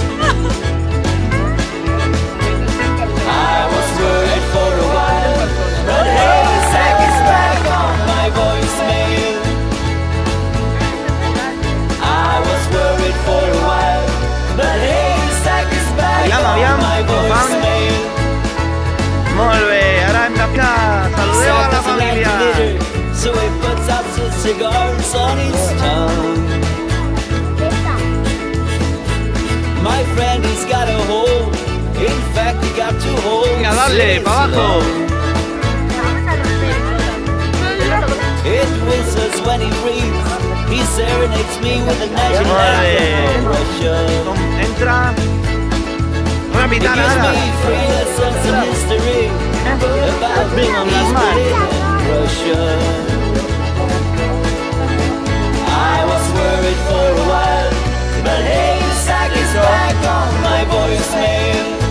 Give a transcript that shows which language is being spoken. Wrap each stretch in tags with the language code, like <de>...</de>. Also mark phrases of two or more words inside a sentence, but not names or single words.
<en>I was worried for a while, but hey, Zach is back on my voicemail. I was worried for a while, but hey, Zach is back on my voicemail.</en> <ca>Molt bé, ara hem de ficar. Saludeu a la família.</ca> <en>So he puts out his cigars on his tongue. My friend, he's got a hole. In fact, he got two holes.</en> <es>Venga, dale, pa' abajo.</es> <en>It whistles when he breathes. He serenades me with the national anthem of Russia.</en> <ca>Entra. Una</ca> <en>He</en> <ca>pitana</ca> <en>gives</en> <ca>ara.</ca> <en>me free lessons in history about East Berlin and Russia. I was worried for a while, but hey, Zach is back on my voicemail.</en>